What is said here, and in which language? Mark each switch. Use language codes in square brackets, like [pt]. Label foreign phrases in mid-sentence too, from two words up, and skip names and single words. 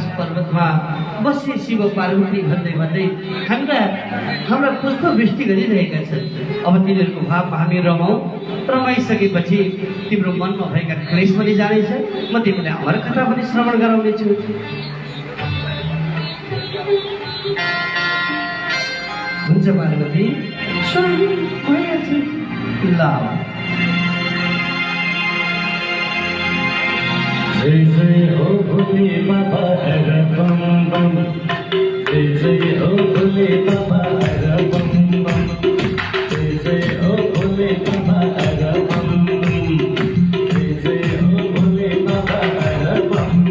[ne] पर्वतमा बसे शिव पार्वती भन्दै भन्दै हाम्रा पुष्पवृष्टि गरिरहेका छन् अब तिनीहरूको भावमा हामी रमाइसकेपछि तिम्रो मनमा भएका क्लेश पनि जानेछ म तिमीलाई अमर कथा पनि श्रवण गराउनेछु हुन्छ पार्वती स्वामी भइहाल्छ ल [hi] जय जय हो भोले बाबा हर बम बम जय जय हो भोले बाबा हर बम बम जय जय हो भोले बाबा हर बम बम जय जय हो भोले बाबा हर बम